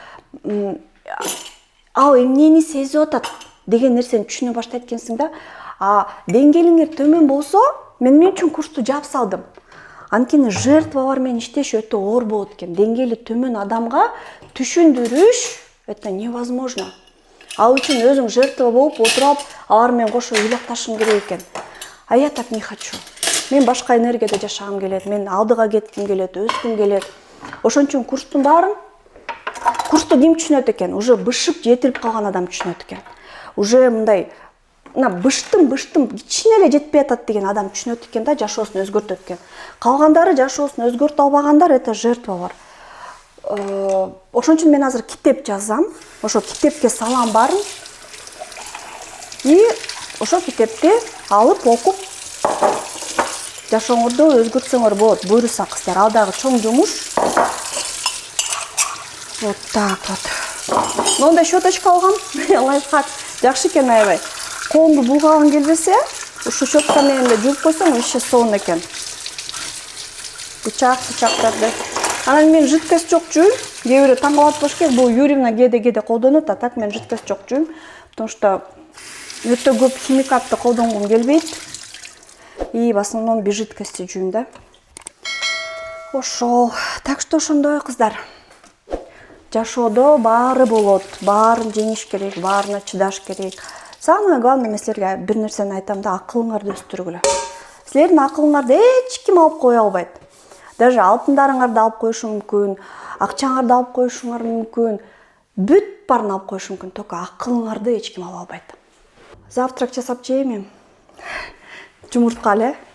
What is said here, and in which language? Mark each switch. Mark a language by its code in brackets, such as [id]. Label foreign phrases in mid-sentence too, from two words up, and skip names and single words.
[ky] Ал эмнени сезип атат деген нерсени түшүнө баштайт экенсиң да. Деңгээлиңер төмөн болсо, мен эмне үчүн курсту жаап салдым? Анткени жертвалар менен иштеш өтө оор болот экен. Деңгээли төмөн адамга түшүндүрүш [ru] это невозможно. [ky] Ал үчүн өзүң жертва болуп отуруп, алар менен кошо ыйлакташың керек экен. [ru] А я так не хочу. [ky] Мен башка энергияда жашагым келет, мен алдыга кетким келет, өскүм келет. Ошон үчүн курстун баарын курсту ким түшүнөт экен? Уже бышып жетилип калган адам түшүнөт экен. Уже мындай быштым кичине эле жетпей атат деген адам түшүнөт экен да, жашоосун өзгөртөт экен. Калгандары жашоосун өзгөртө албагандар это жертвалар. Ошон үчүн мен азыр китеп жазам. Ошо китепке салам баарын. И ошо китепти алып окуп жашооңорду өзгөртсөңөр болот. Буйруса кыздар, ал дагы чоң жумуш. [ru] Вот так вот. [ky] Мондай щеточка алгам. Лайфхак. Жакшы экен аябай. Колуңду булгагың келбесе, ушу щетка менен эле жууп койсоң, вообще сонун экен. Бычактарды. Анан мен жидкость жок жуйм. Кээ бирөө таң калат болуш керек. Бул Юрьевна кээде колдонот, [ru] а так [ky] мен жидкость жок жуйм. [ru] Потому что [ky] өтө көп химикатты колдонгум келбейт. [ru] И в основном без жидкости [ky] жуйм да. Ошол. [ru] Так что [ky] ошондой кыздар. Жашоодо баары болот. Баарын жеңиш керек, баарына чыдаш керек. [ru] Самое главное, [ky] мен силерге бир нерсени айтам да, акылыңарды өстүргүлө. Силердин акылыңарды эч ким алып кое албайт. Даже алтындарыңарды алып коюшу мүмкүн, акчаңарды алып коюшуңар мүмкүн, бүт баарын алып коюшу мүмкүн, только акылыңарды эч ким ала албайт. Завтрак жасап жейм. Жумуртка эле.